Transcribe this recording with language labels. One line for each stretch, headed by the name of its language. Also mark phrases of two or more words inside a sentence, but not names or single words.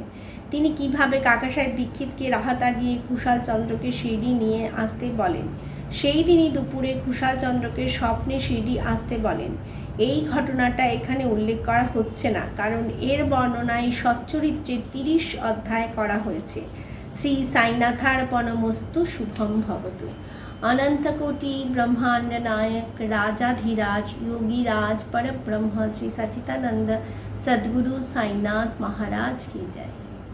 Bangla: তিনি কিভাবে কাকাসাহেব দীক্ষিতকে রাহাতা গিয়ে কুশালচন্দ্রকে শিরডি নিয়ে আসতে বলেন। সেই দিনই দুপুরে কুশালচন্দ্রকে স্বপ্নে শিরডি আসতে বলেন। এই ঘটনাটা এখানে উল্লেখ করা হচ্ছে না, কারণ এর বর্ণনায় সচ্চরিত্রের 30 অধ্যায় করা হয়েছে।
Sanskrit: শ্রী সাইনাথার্পণমস্তু, শুভম ভবতু।
Hindi: अनंतकोटि ब्रह्मांड नायक राजाधिराज योगीराज परब्रह्म श्री सच्चिदानंद सद्गुरु साईनाथ महाराज की जय।